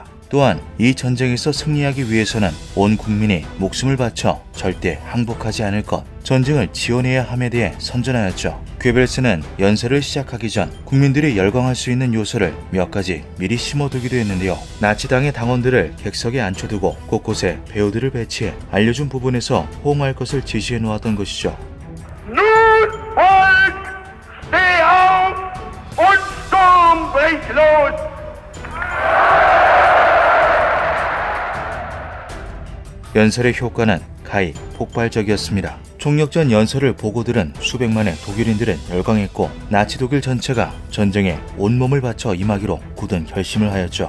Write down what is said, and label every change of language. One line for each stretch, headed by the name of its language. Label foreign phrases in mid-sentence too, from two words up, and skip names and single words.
Korean: 또한 이 전쟁에서 승리하기 위해서는 온 국민이 목숨을 바쳐 절대 항복하지 않을 것, 전쟁을 지원해야 함에 대해 선전하였죠. 괴벨스는 연설을 시작하기 전 국민들이 열광할 수 있는 요소를 몇 가지 미리 심어두기도 했는데요. 나치당의 당원들을 객석에 앉혀두고 곳곳에 배우들을 배치해 알려준 부분에서 호응할 것을 지시해 놓았던 것이죠.
German: Nun, Volk, steh auf und Sturm bricht los!
Korean: 연설의 효과는 가히 폭발적이었습니다. 총력전 연설을 보고 들은 수백만의 독일인들은 열광했고 나치 독일 전체가 전쟁에 온몸을 바쳐 임하기로 굳은 결심을 하였죠.